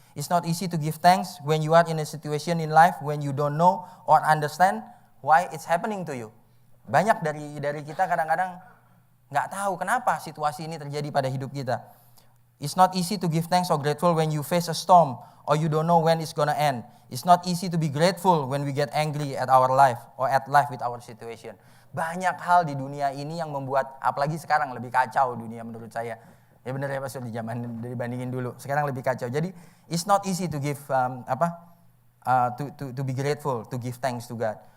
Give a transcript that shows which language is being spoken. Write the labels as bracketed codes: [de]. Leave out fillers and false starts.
[en] It's not easy to give thanks when you are in a situation in life when you don't know or understand why it's happening to you. [id] Banyak dari kita kadang-kadang nggak tahu kenapa situasi ini terjadi pada hidup kita. [en] It's not easy to give thanks or grateful when you face a storm or you don't know when it's gonna end. It's not easy to be grateful when we get angry at our life or at life with our situation. [id] Banyak hal di dunia ini yang membuat, apalagi sekarang lebih kacau dunia menurut saya. Ya benar ya Pastor, di zaman dibandingin dulu. Sekarang lebih kacau. Jadi [en] it's not easy to give to be grateful, to give thanks to God.